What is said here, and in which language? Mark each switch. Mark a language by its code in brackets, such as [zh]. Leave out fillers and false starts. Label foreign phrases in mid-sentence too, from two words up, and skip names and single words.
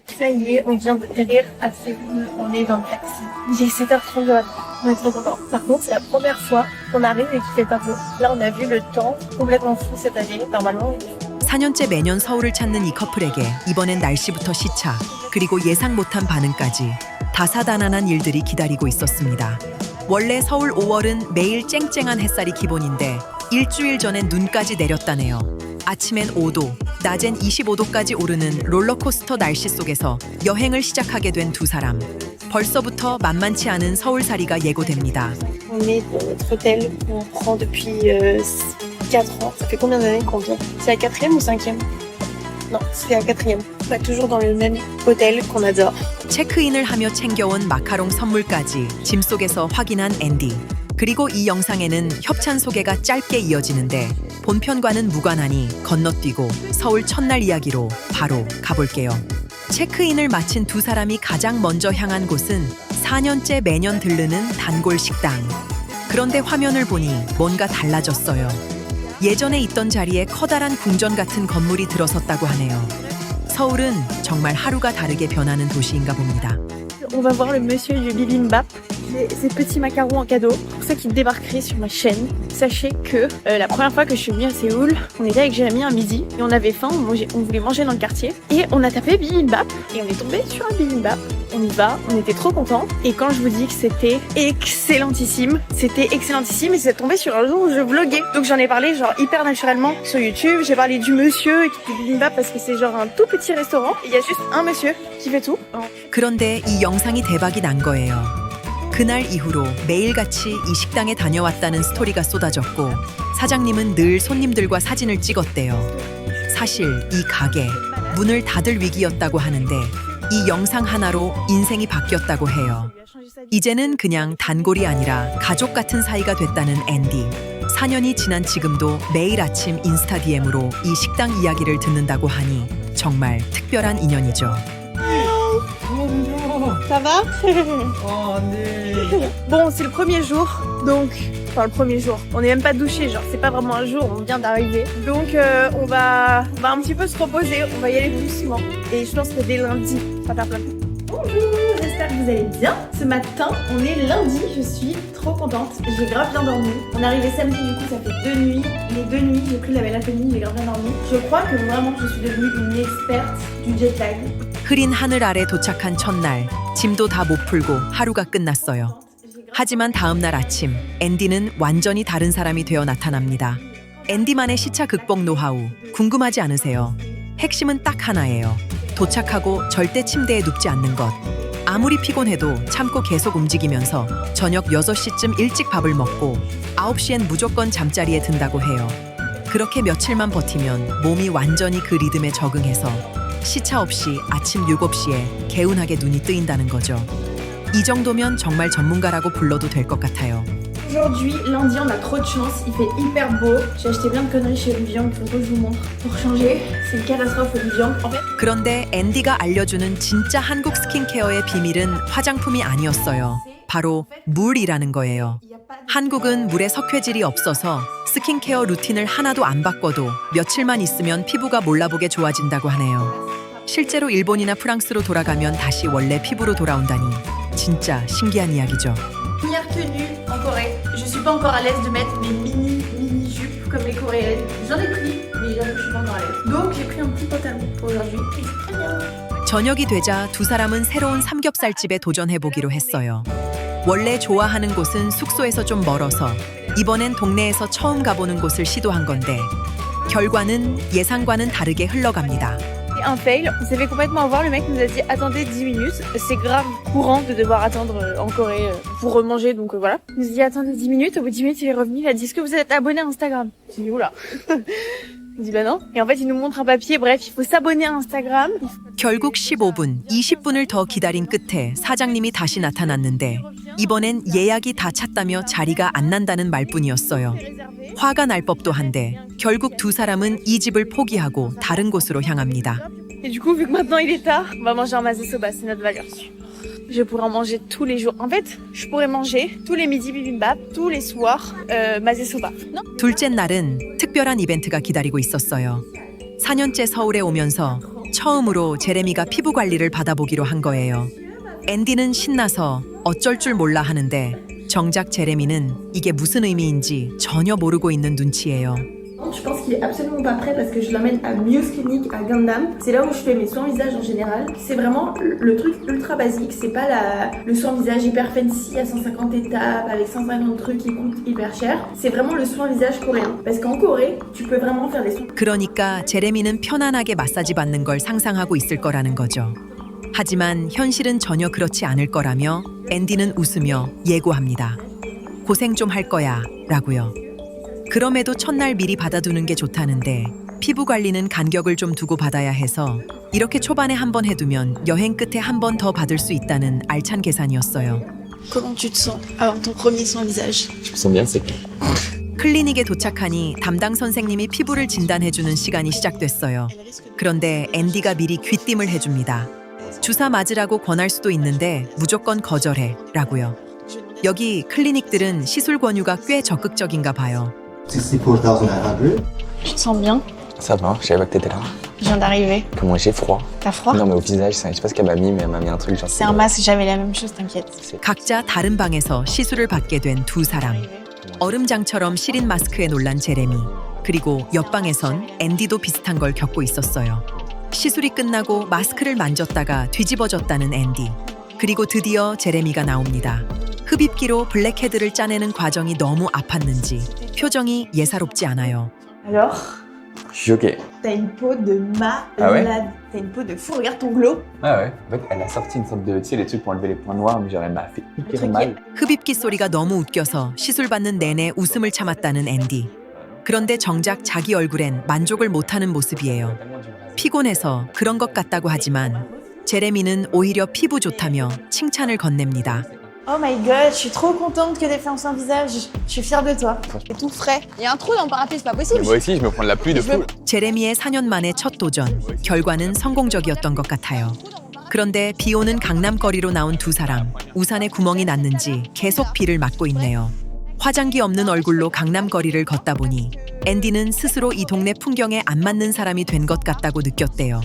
[fr] Ça y est, on vient d'atterrir à Séoul, on est dans le taxi. Il est 7h30 de matin, on est trop contents. Par contre, c'est la première fois qu'on arrive et qu'il fait pas beau. Là, on a vu le temps complètement fou cette année. Normalement, [ko] 4년째 매년 서울을 찾는 이 커플에게 이번엔 날씨부터 시차, 그리고 예상 못한 반응까지 다사다난한 일들이 기다리고 있었습니다. 원래 서울 5월은 매일 쨍쨍한 햇살이 기본인데 일주일 전엔 눈까지 내렸다네요. 아침엔 5도, 낮엔 25도까지 오르는 롤러코스터 날씨 속에서 여행을 시작하게 된 두 사람. 벌써부터 만만치 않은 서울살이가 예고됩니다. [fr] on est dans notre hôtel qu'on prend depuis 4 ans. Ça fait combien d'années qu'on vient? C'est la 4e ou 5e? Non, c'est la 4e. On est toujours dans le même hôtel qu'on adore. [ko] 체크인을 하며 챙겨온 마카롱 선물까지 짐 속에서 확인한 앤디. 그리고 이 영상에는 협찬 소개가 짧게 이어지는데 본편과는 무관하니 건너뛰고 서울 첫날 이야기로 바로 가볼게요. 체크인을 마친 두 사람이 가장 먼저 향한 곳은 4년째 매년 들르는 단골 식당. 그런데 화면을 보니 뭔가 달라졌어요. 예전에 있던 자리에 커다란 궁전 같은 건물이 들어섰다고 하네요. 서울은 정말 하루가 다르게 변하는 도시인가 봅니다. [fr] On va voir le monsieur du bibimbap. Ces petits macarons en cadeau. Pour ceux qui débarqueraient sur ma chaîne, sachez que la première fois que je suis venue à Séoul, on était avec Jérémy à midi et on avait faim, on voulait manger dans le quartier et on a tapé bibimbap et on est tombé sur un bibimbap. On y va, on était trop contents et quand je vous dis que c'était excellentissime et c'est tombé sur un jour où je vloguais. Donc j'en ai parlé genre hyper naturellement sur YouTube. J'ai parlé du monsieur qui fait bibimbap parce que c'est genre un tout petit restaurant. Il y a juste un monsieur qui fait tout. [ko] 그런데 이 영상이 대박이 난 거예요. 그날 이후로 매일같이 이 식당에 다녀왔다는 스토리가 쏟아졌고 사장님은 늘 손님들과 사진을 찍었대요. 사실 이 가게 문을 닫을 위기였다고 하는데 이 영상 하나로 인생이 바뀌었다고 해요. 이제는 그냥 단골이 아니라 가족 같은 사이가 됐다는 앤디. 4년이 지난 지금도 매일 아침 인스타 DM으로 이 식당 이야기를 듣는다고 하니 정말 특별한 인연이죠. [fr] Ça va? Oh, André. Bon, c'est le premier jour, donc... Enfin, le premier jour. On n'est même pas douché, genre, c'est pas vraiment un jour, on vient d'arriver. Donc, on va un petit peu se reposer, on va y aller doucement. Et je pense que dès lundi, on va faire plein de trucs. Bonjour, j'espère que vous allez bien. Ce matin, on est lundi, je suis trop contente. J'ai grave bien dormi. On est arrivé samedi, du coup, ça fait 2 nuits. Les 2 nuits, j'ai pris la belle après-midi, j'ai grave bien dormi. Je crois que vraiment, je suis devenue une experte du [en] jet lag. [ko] 흐린 하늘 아래 도착한 첫날, 짐도 다 못 풀고 하루가 끝났어요. 하지만 다음 날 아침, 앤디는 완전히 다른 사람이 되어 나타납니다. 앤디만의 시차 극복 노하우, 궁금하지 않으세요? 핵심은 딱 하나예요. 도착하고 절대 침대에 눕지 않는 것. 아무리 피곤해도 참고 계속 움직이면서 저녁 6시쯤 일찍 밥을 먹고 9시엔 무조건 잠자리에 든다고 해요. 그렇게 며칠만 버티면 몸이 완전히 그 리듬에 적응해서 시차 없이 아침 7시에 개운하게 눈이 뜨인다는 거죠. 이 정도면 정말 전문가라고 불러도 될 것 같아요. [fr] Aujourd'hui, lundi, on a trop de chance, il fait hyper beau. J'ai acheté plein de conneries chez Olivier, il faut que je vous montre. Pour changer, c'est une catastrophe Olivier. En fait, [ko] 그런데 앤디가 알려주는 진짜 한국 스킨케어의 비밀은 화장품이 아니었어요. 바로 물이라는 거예요. 한국은 물에 석회질이 없어서 스킨케어 루틴을 하나도 안 바꿔도 며칠만 있으면 피부가 몰라보게 좋아진다고 하네요. 실제로 일본이나 프랑스로 돌아가면 다시 원래 피부로 돌아온다니 진짜 신기한 이야기죠. [fr] première tenue en Corée. Je suis pas encore à l'aise de mettre mes mini jupes comme les coréennes. J'en ai pris, mais j'avoue que je suis pas encore à l'aise. Donc j'ai pris un petit pantalon pour aujourd'hui. Et c'est très bien. [ko] 저녁이 되자 두 사람은 새로운 삼겹살집에 도전해보기로 했어요. 원래 좋아하는 곳은 숙소에서 좀 멀어서 이번엔 동네에서 처음 가보는 곳을 시도한 건데 결과는 예상과는 다르게 흘러갑니다. [fr] Un fail, on s'est fait complètement avoir. Le mec nous a dit attendez 10 minutes. C'est grave courant de devoir attendre en Corée pour remanger, donc voilà. Il nous a dit attendez 10 minutes. Au bout de 10 minutes, il est revenu. Il a dit est-ce que vous êtes abonné à Instagram? J'ai dit oula. Il dit bah non. Et en fait, il nous montre un papier. Bref, il faut s'abonner à Instagram. [ko] 결국 15분, 20분을 더 기다린 끝에 사장님이 다시 나타났는데 이번엔 예약이 다 찼다며 자리가 안 난다는 말뿐이었어요. 화가 날 법도 한데 결국 두 사람은 이 집을 포기하고 다른 곳으로 향합니다. [fr] Et du coup, vu que maintenant il est tard, on va manger un mazé soba, c'est notre valeur sûre. Je pourrais en manger tous les jours. En fait, je pourrais manger tous les midis bibimbap, tous les soirs mazé soba. Non? [ko] 둘째 날은 특별한 이벤트가 기다리고 있었어요. 4년째 서울에 오면서 처음으로 제레미가 피부 관리를 받아보기로 한 거예요. 앤디는 신나서 어쩔 줄 몰라 하는데 정작 제레미는 이게 무슨 의미인지 전혀 모르고 있는 눈치예요. [fr] Je pense qu'il est absolument pas prêt parce que je l'emmène à Muse Clinic à Gundam. C'est là où je fais mes soins visage en général. C'est vraiment le truc ultra basique. C'est pas le soin visage hyper fancy à 150 étapes avec 150 trucs qui coûtent hyper cher. C'est vraiment le soin visage coréen. Parce qu'en Corée, tu peux vraiment faire des soins. [ko] 그러니까 제레미는 편안하게 마사지 받는 걸 상상하고 있을 거라는 거죠. 하지만 현실은 전혀 그렇지 않을 거라며 앤디는 웃으며 예고합니다. 고생 좀 할 거야 라고요. 그럼에도 첫날 미리 받아두는 게 좋다는데 피부 관리는 간격을 좀 두고 받아야 해서 이렇게 초반에 한 번 해두면 여행 끝에 한 번 더 받을 수 있다는 알찬 계산이었어요. [fr] Comment tu te sens avant ton premier soin visage? Je me sens bien, c'est [ko] 클리닉에 도착하니 담당 선생님이 피부를 진단해주는 시간이 시작됐어요. 그런데 앤디가 미리 귀띔을 해줍니다. 주사 맞으라고 권할 수도 있는데 무조건 거절해 라고요. 여기 클리닉들은 시술 권유가 꽤 적극적인가 봐요. 64,900. [fr] Tu te sens bien? Ça va, je savais pas que t'étais là. Je viens d'arriver. Comment j'ai froid? T'as froid? Non, mais au visage, je sais pas ce qu'elle m'a mis, mais elle m'a mis un truc genre. C'est un masque, j'avais la même chose, t'inquiète. [ko] 각자 다른 방에서 시술을 받게 된 두 사람. 얼음장처럼 시린 마스크에 놀란 제레미. 그리고 옆방에선 앤디도 비슷한 걸 겪고 있었어요. 시술이 끝나고 마스크를 만졌다가 뒤집어졌다는 앤디. 그리고 드디어 제레미가 나옵니다. 흡입기로 블랙헤드를 짜내는 과정이 너무 아팠는지 표정이 예사롭지 않아요. [fr] Alors? Je suis choqué. T'as une peau de malade. Ah ouais? T'as une peau de fou, regarde ton glow. Ah ouais. En fait, elle a sorti une sorte de, tu sais, les trucs pour enlever les points noirs, mais genre elle m'a fait hyper mal. [ko] 흡입기 소리가 너무 웃겨서 시술 받는 내내 웃음을 참았다는 앤디. 그런데 정작 자기 얼굴엔 만족을 못하는 모습이에요. 피곤해서 그런 것 같다고 하지만 제레미는 오히려 피부 좋다며 칭찬을 건넵니다. [en] Oh my god, [fr] je suis trop contente que t'aies fait un soin visage. Je suis fière de toi. C'est tout frais. Il y a un trou dans le parapluie, c'est pas Mais possible. moi aussi, je me prends de la pluie de fou. [ko] 제레미의 4년 만의 첫 도전, 결과는 성공적이었던 것 같아요. 그런데 비 오는 강남거리로 나온 두 사람, 우산에 구멍이 났는지 계속 비를 맞고 있네요. 화장기 없는 얼굴로 강남거리를 걷다 보니 앤디는 스스로 이 동네 풍경에 안 맞는 사람이 된 것 같다고 느꼈대요.